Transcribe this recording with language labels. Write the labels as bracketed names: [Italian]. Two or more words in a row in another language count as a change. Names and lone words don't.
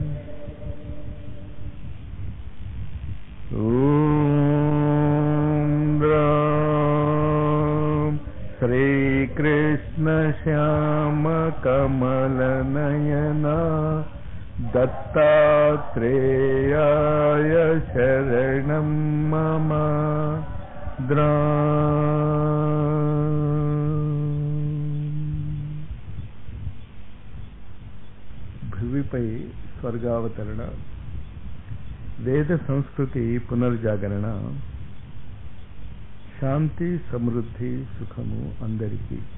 [Sanskrit] ॐ द्रां श्रीकृष्ण श्याम कमलनयना दत्तात्रेयाय शरणं मम। [Telugu] భూమిపై స్వర్గావతరణ, వేద సంస్కృతి పునర్జాగరణ, శాంతి సమృద్ధి సుఖము అందరికీ.